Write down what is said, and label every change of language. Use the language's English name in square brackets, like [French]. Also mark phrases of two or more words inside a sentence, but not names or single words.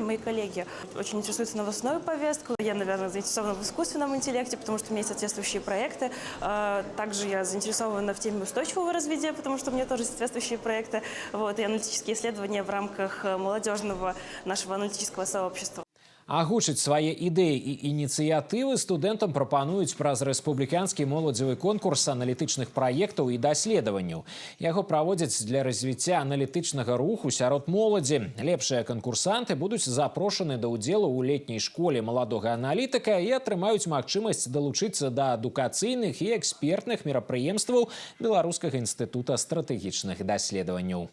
[Russian] Мои коллеги очень интересуются новостной повесткой. Я, наверное, заинтересована в искусственном интеллекте, потому что у меня есть соответствующие проекты. Также я заинтересована в теме устойчивого развития, потому что у меня тоже соответствующие проекты, и аналитические исследования в рамках молодежного нашего аналитического сообщества. [Belarusian] Агучыць свае ідэі і ініцыятывы студэнтам прапануюць праз рэспубліканскі моладзевы конкурс аналітычных праектаў і даследаванняў. Яго праводзяць для развіцця аналітычнага руху сярод моладзі. Лепшыя канкурсанты будуць запрошаны да ўдзелу ў летняй школе маладога аналітыка і атрымаюць магчымасць далучыцца да адукацыйных і экспертных мерапрыемстваў Беларускага інстытута стратэгічных даследаванняў.